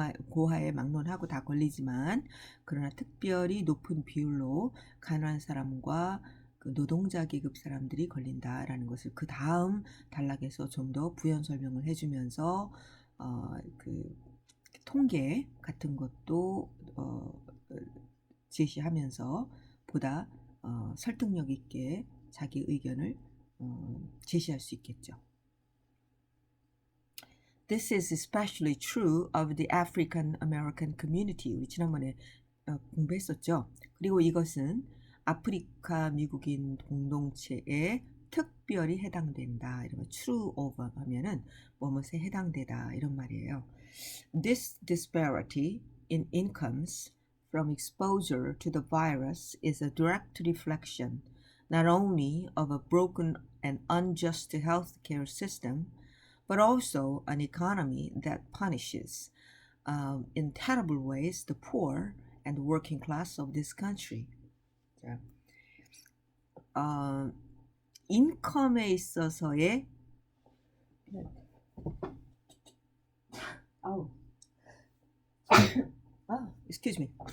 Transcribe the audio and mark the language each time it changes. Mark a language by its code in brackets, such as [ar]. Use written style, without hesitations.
[ko] 고하에 막론하고 다 걸리지만 그러나 특별히 높은 비율로 가난한 사람과 그 노동자 계급 사람들이 걸린다라는 것을 그 다음 단락에서 좀 더 부연 설명을 해주면서 그 통계 같은 것도 제시하면서 보다 설득력 있게 자기 의견을 제시할 수 있겠죠. [en] This is especially true of the African American community. [ko] 우리 지난번에 공부했었죠. 그리고 이것은 아프리카 미국인 공동체에 특별히 해당된다. 이러면 true of 하면은 뭐뭐에 해당되다 이런 말이에요. [en] This disparity in incomes from exposure to the virus is a direct reflection not only of a broken and unjust healthcare system, but also an economy that punishes in terrible ways the poor and working class of this country. [ko] 자, 인컴에 있어서의 [en] excuse me.